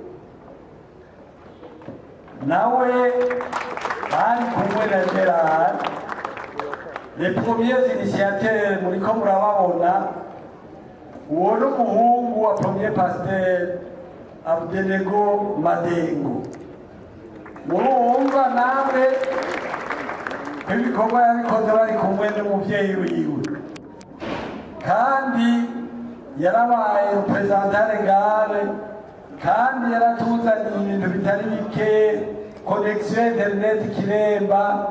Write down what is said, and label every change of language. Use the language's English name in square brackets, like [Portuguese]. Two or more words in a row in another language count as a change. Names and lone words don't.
[Rundi] nawe ari kumwe na Gerard, [French] les premiers initiateurs [Rundi] muriko murababona. Uwo n'umuhungu wa [French] premier pasteur [Rundi] Abdenego Madengo. Murumva namwe ko ibikorwa yabikoze bari kumwe n'umuvyeyi wiwe, kandi yarabaye [French] representant legale, [Rundi] kandi yaratuzaniye ibintu bitari bike, [French] connexion internet [Rundi] Kiremba.